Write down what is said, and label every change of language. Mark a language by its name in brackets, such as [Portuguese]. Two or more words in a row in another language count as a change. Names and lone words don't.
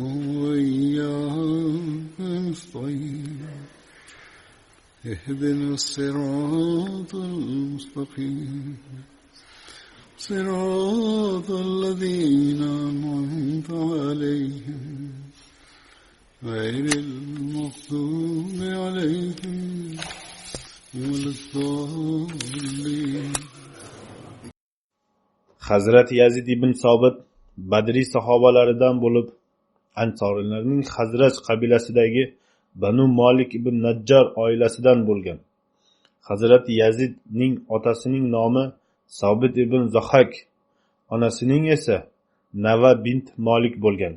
[Arabic] وإياك نستعين اهدنا الصراط المستقيم صراط الذين أنعمت عليهم غير المغضوب عليهم ولا الضالين. [Uzbek] Hazrati Yazid ibn Sobit Badriy sahobalaridan bo'lib, Ansorilarning Hazraj qabilasidagi Banu Malik ibn Najjar oilasidan bo'lgan. Hazrati Yazidning otasining nomi Sobit ibn Zohak, onasining esa Nava bint Malik bo'lgan.